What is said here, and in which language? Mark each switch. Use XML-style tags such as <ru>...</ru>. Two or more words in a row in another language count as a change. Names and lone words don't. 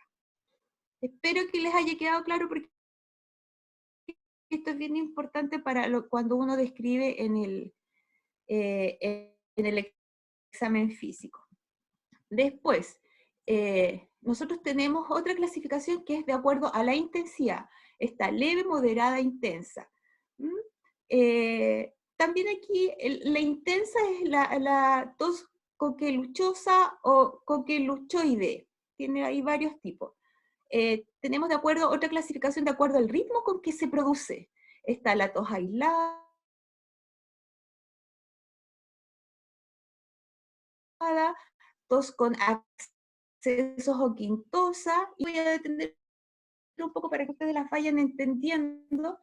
<es>Espero que les haya quedado claro, porque esto es bien importante para cuando uno describe en el examen físico. Después, nosotros tenemos otra clasificación que es de acuerdo a la intensidad. Está leve, moderada, intensa. También aquí la intensa es la tos coqueluchosa o coqueluchoide. Tiene ahí varios tipos. Tenemos de acuerdo otra clasificación de acuerdo al ritmo con que se produce. Está la tos aislada, tos con accesos o quintosa, y voy a detener un poco para que ustedes las vayan entendiendo.</es>